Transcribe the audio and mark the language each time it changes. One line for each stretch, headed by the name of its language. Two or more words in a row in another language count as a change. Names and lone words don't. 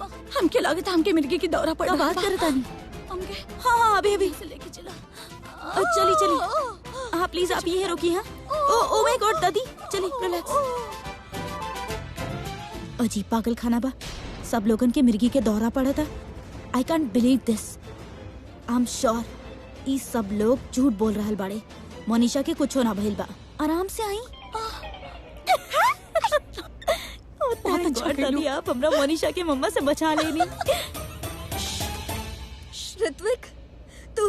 Bhojpuri: हमके लागत हमके मिर्गी की दौरा पड़ा। बात करत आनी। हमके हाँ अभी लेके चला। चली हाँ प्लीज आप ये रोकी। हाँ
English: Oh my God
Bhojpuri: दादी चली रिलैक्स। अजीब पागल खाना बा, सब लोगन के मिर्गी के दौरा पड़ा था।
English: I can't believe this.
Bhojpuri: आई एम श्योर ई सब लोग झूठ बोल रहल बाड़े। मोनिशा के कुछ ना भइल बा, आराम से आई। बहुत अच्छा दादी, आप हमरा मोनिशा के मम्मा से बचा लेनी। ऋत्विक तू?